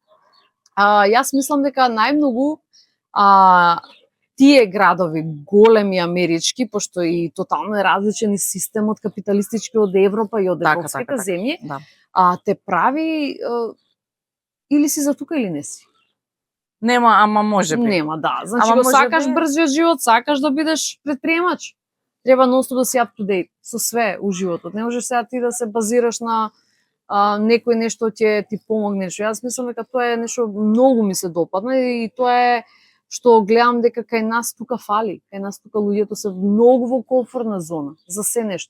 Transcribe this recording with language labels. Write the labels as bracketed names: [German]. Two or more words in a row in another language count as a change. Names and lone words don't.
[Macedonian] Сега, јас мислам дека најмногу тие градови, големи амерички, пошто и тотално е различен и системот капиталистички од Европа и од европските земји, Да. те прави или си за тука или не си. Нема, ама може би. Нема, да. Значи Ама го може сакаш би- брзиот живот, сакаш да бидеш предприемач. Треба ностоп да си [English] up to date [Macedonian] со све у животот. Не можеш сега ти да се базираш на некој нешто ќе ти помогне. Јас мислам дека тоа е нешто многу ми се допадна и тоа е што гледам дека кај нас тука фали. Кај нас тука луѓето се многу во комфортна зона за се нешто.